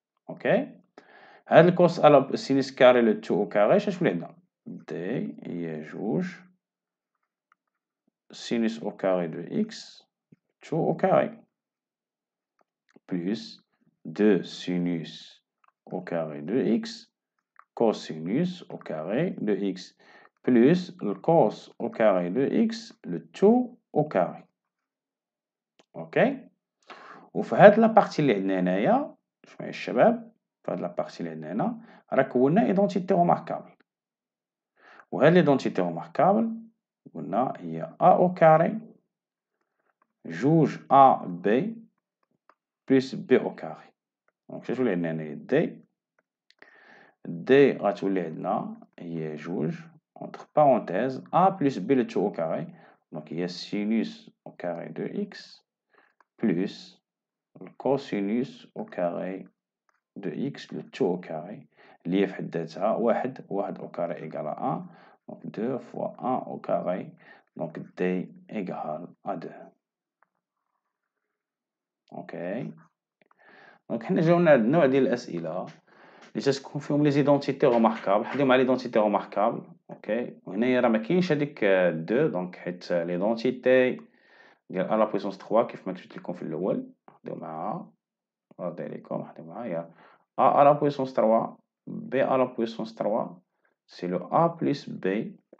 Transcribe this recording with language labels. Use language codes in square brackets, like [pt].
[fr] ok، [ar] هاد الكوس على [fr] sinus carré le tout au carré [ar] شنو عندنا؟ دي هي جوج [fr] sinus au carré de x tout au carré plus de sinus au carré de x, cosinus au carré de x, plus le cos au carré de x, le tout au carré. Ok? [ar] وفي هاد لابارتي اللي عندنا هنايا شويه الشباب، في هاد لابارتي اللي عندنا هنا راه كونا ايدونتيتي روماركابل، وهاد ليدونتيتي روماركابل قلنا هي ا او كاري جوج ا بي بلس بي او كاري. دونك شنو تولي عندنا هنايا دي غتولي عندنا هي جوج [fr] entre parenthèses a plus b le tout au carré, donc il y a sinus au carré de x plus le cosinus au carré de x le tout au carré [ar] اللي هي في حد ذاتها واحد [fr] au carré égale à 1, donc 2 fois 1 au carré, donc d égale à 2. ok. [ar] دونك حنا جاونا هاد النوع ديال الاسئله اللي تتكون فيهم لي زيدونتيتي روماركابل، حداو مع ليدونتيتي روماركابل. اوكي، وهنايا راه مكاينش هاديك دو، دونك حيت ليدونتيتي ديال ا لا بويسونس 3 كيف ما كتبت لكم في الاول، خديو معاها رضي عليكم، خديو معاها هي ا لا بويسونس 3 بي ا لا بويسونس 3 سي لو ا بلس بي.